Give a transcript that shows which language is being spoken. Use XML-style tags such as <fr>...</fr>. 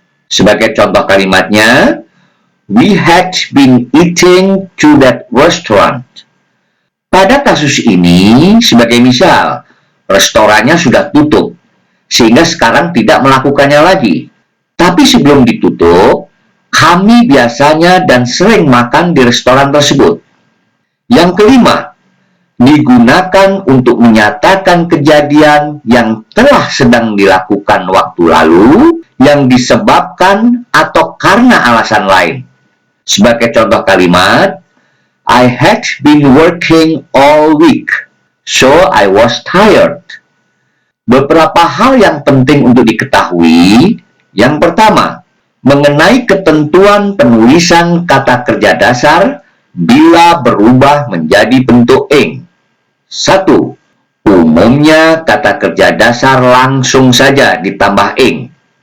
<id>Sebagai contoh kalimatnya,</id> <en>we had been eating to that restaurant.</en> <id>Pada kasus ini, sebagai misal, restorannya sudah tutup, sehingga sekarang tidak melakukannya lagi. Tapi sebelum ditutup, kami biasanya dan sering makan di restoran tersebut. Yang kelima, digunakan untuk menyatakan kejadian yang telah sedang dilakukan waktu lalu yang disebabkan atau karena alasan lain. Sebagai contoh kalimat,</id> <en>I had been working all week, so I was tired.</en> <id>Beberapa hal yang penting untuk diketahui. Yang pertama, mengenai ketentuan penulisan kata kerja dasar bila berubah menjadi bentuk ing. 1. Umumnya kata kerja dasar langsung saja ditambah ing.</id>